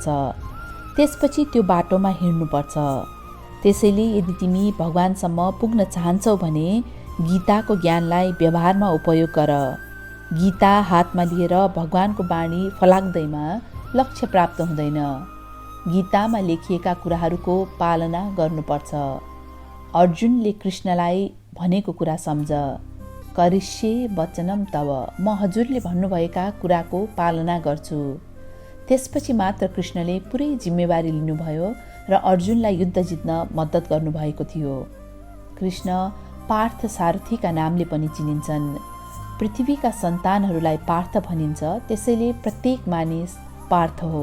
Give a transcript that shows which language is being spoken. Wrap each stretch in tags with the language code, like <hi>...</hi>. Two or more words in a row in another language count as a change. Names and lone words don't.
<ne>त्यसपछि त्यो बाटोमा हिँड्नुपर्छ। त्यसैले यदि तिमी भगवानसम्म पुग्न चाहन्छौ भने गीताको ज्ञानलाई व्यवहारमा उपयोग गर। गीता हातमा लिएर भगवानको बाणी फलाक्दैमा लक्ष्य प्राप्त हुँदैन। गीतामा लेखिएका कुराहरूको पालना गर्नुपर्छ। अर्जुनले कृष्णलाई भनेको कुरा सम्झ।</ne> <sa>करिष्ये वचनम तव,</sa> <ne>म हजुरले भन्नुभएका कुराको पालना गर्छु। त्यसपछि मात्र कृष्णले पुरै जिम्मेवारी लिनुभयो र अर्जुनलाई युद्ध जित्न मद्दत गर्नुभएको थियो। कृष्ण पार्थ सारथीका नामले पनि चिनिन्छन्। पृथ्वीका सन्तानहरूलाई पार्थ भनिन्छ, त्यसैले प्रत्येक मानिस पार्थ हो।</ne>